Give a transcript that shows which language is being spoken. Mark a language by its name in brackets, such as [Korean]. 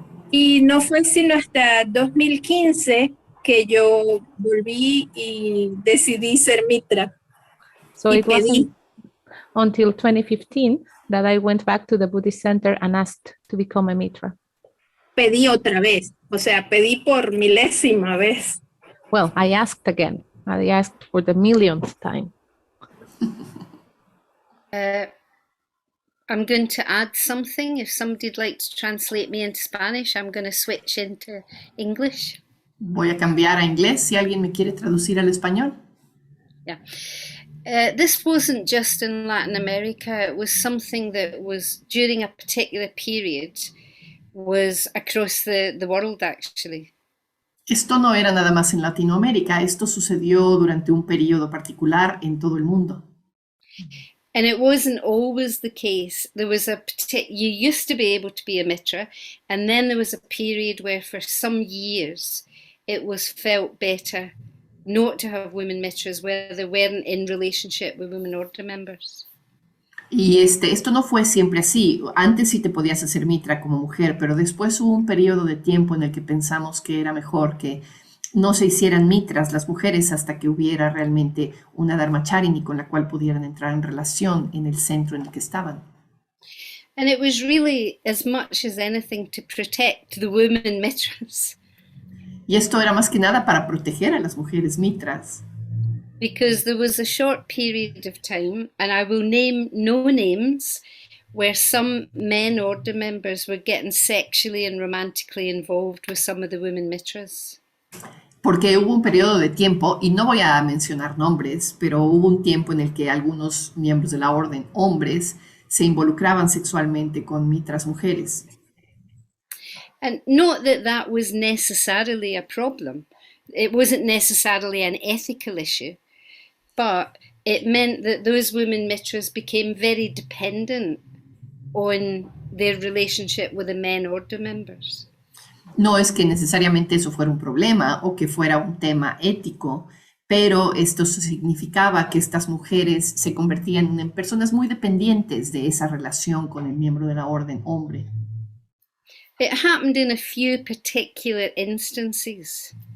[Spanish] Y no fue sino hasta 2015 que yo volví y decidí ser mitra. [English] So it wasn't until 2015 that I went back to the Buddhist center and asked to become a mitra. [Spanish] Pedí otra vez, o sea, pedí por milésima vez. [English] Well, I asked again. I asked for the millionth time. I'm going to add something. If somebody'd like to translate me into Spanish, I'm going to switch into English. [Spanish] Voy a cambiar a inglés si alguien me quiere traducir al español. [English] Yeah. This wasn't just in Latin America. It was something that was, during a particular period, was across the world, actually. [Spanish] Esto no era nada más en Latinoamérica. Esto sucedió durante un periodo particular en todo el mundo. [English] And it wasn't always the case. There was you used to be able to be a mitra, and then there was a period where for some years it was felt better not to have women mitras where they weren't in relationship with women order members. [Spanish] Y esto no fue siempre así. Antes sí te podías hacer mitra como mujer, pero después hubo un periodo de tiempo en el que pensamos que era mejor que no se hicieran mitras las mujeres hasta que hubiera realmente una dharmacharini con la cual pudieran entrar en relación en el centro en el que estaban. [English] And it was really as much as anything to protect the women mitras. [Spanish] Y esto era más que nada para proteger a las mujeres mitras. [English] Because there was a short period of time, and I will name no names, where some men order members were getting sexually and romantically involved with some of the women mitras. [Spanish] Porque hubo un periodo de tiempo, y no voy a mencionar nombres, pero hubo un tiempo en el que algunos miembros de la orden, hombres, se involucraban sexualmente con mitras mujeres. [English] And not that that was necessarily a problem. It wasn't necessarily an ethical issue, but it meant that those women mitras became very dependent on their relationship with the men order members. [Spanish] No es que necesariamente eso fuera un problema o que fuera un tema ético, pero esto significaba que estas mujeres se convertían en personas muy dependientes de esa relación con el miembro de la orden hombre. [English] It happened in a few particular instances.